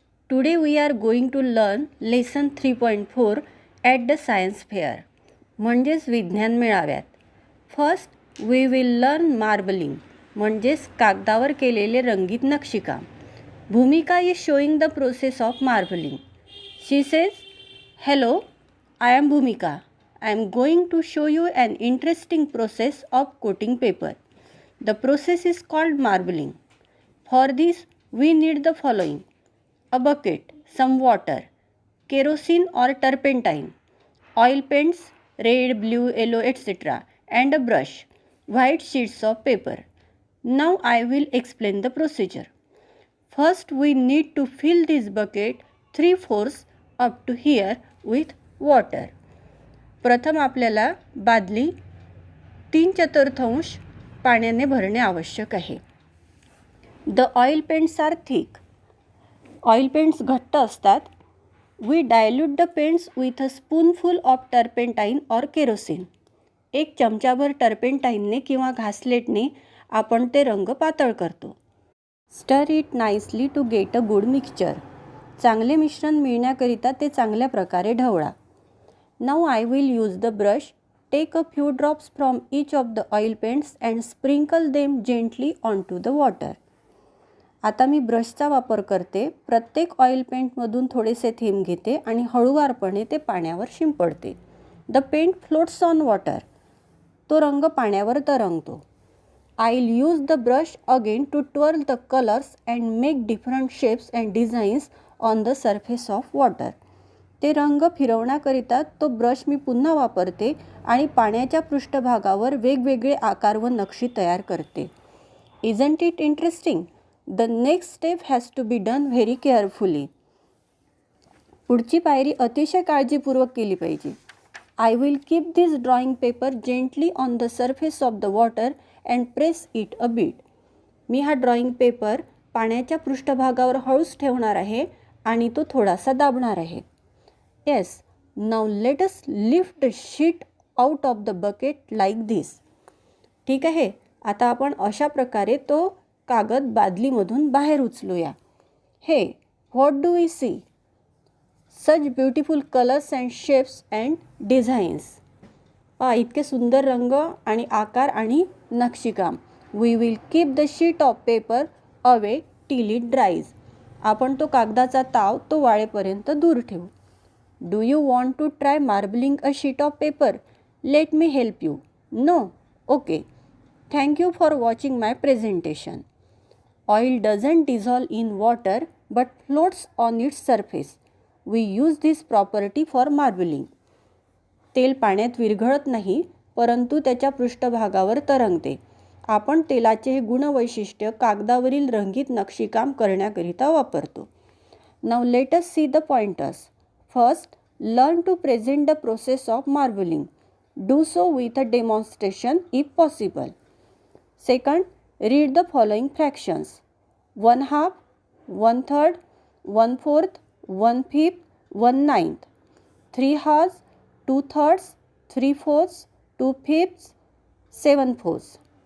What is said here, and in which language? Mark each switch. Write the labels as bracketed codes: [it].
[en] Today we are going to learn lesson 3.4 at the science fair. [mr] म्हणजेच विज्ञान मेळाव्यात. [en] First we will learn marbling. [mr] म्हणजेच कागदावर केलेले रंगीत नक्षीकाम. [en] Bhumika is showing the process of marbling. She says, "Hello, I am Bhumika. I am going to show you an interesting process of coating paper. The process is called marbling. For this we need the following: a bucket, some water, kerosene or turpentine, oil paints red, blue, yellow, etc., and a brush, white sheets of paper. Now I will explain the procedure. First we need to fill this bucket 3/4 up to here with water. [mr] प्रथम आपल्याला बादली 3/4 पाण्याने भरणे आवश्यक आहे. [en] The oil paints are thick. Oil paints [mr] घट्ट असतात. [en] We dilute the paints with a spoonful of turpentine or kerosene. [mr] एक चमचाभर टर्पेंटाईनने किंवा घासलेटने आपण ते रंग पातळ करतो. [en] Stir it nicely to get a good mixture. [mr] चांगले मिश्रण मिळण्याकरिता ते चांगल्या प्रकारे ढवळा. [en] Now I will use the brush. Take a few drops from each of the oil paints and sprinkle them gently onto the water. [mr] आता मी ब्रशचा वापर करते. प्रत्येक oil पेंटमधून थोडेसे थेंब घेते आणि हळूवारपणे ते पाण्यावर शिंपडते. [en] The paint floats on water. [mr] तो रंग पाण्यावर तरंगतो. [en] I will use the brush again to twirl the colours and make different shapes and designs on the surface of water. [mr] ते रंग फिरवण्याकरिता तो ब्रश मी पुन्हा वापरते आणि पाण्याच्या पृष्ठभागावर वेगवेगळे आकार व नक्षी तयार करते. [en] Isn't it interesting? The next step has to be done very carefully. [mr] पुढची पायरी अतिशय काळजीपूर्वक केली पाहिजे. [en] I will keep this drawing paper gently on the surface of the water and press it a bit. [mr] मी हा ड्रॉइंग पेपर पाण्याच्या पृष्ठभागावर हळूच ठेवणार आहे आणि तो थोडासा दाबणार आहे. [en] Yes, now let us lift the sheet out of the bucket like this. [mr] ठीक आहे, आता आपण अशा प्रकारे तो कागद बादलीमधून बाहेर उचलूया. [en] Hey, what do we see? Such beautiful colours and shapes and designs. [mr] इतके सुंदर रंग आणि आकार आणि नक्षीकाम. [en] We will keep the sheet of paper away till it dries. [mr] आपण तो कागदाचा ताव तो वाळेपर्यंत दूर ठेवू. [en] Do you want to try marbling a sheet of paper? Let me help you. No? Okay. Thank you for watching my presentation. Oil doesn't dissolve in water but floats on its surface. We use this property for marbling. [mr] तेल पाण्यात विरघळत नाही परंतु त्याच्या पृष्ठभागावर तरंगते. आपण तेलाचे हे गुणवैशिष्ट्य कागदावरील रंगीत नक्षीकाम करण्याकरिता वापरतो. [en] Now let us see the pointers. First, learn to present the process of marbling. Do so with a demonstration if possible. Second, read the following fractions: 1/2, 1/3, 1/4, 1/5, 1/9, 3/2, 2/3, 3/4, 2/5, 7/4.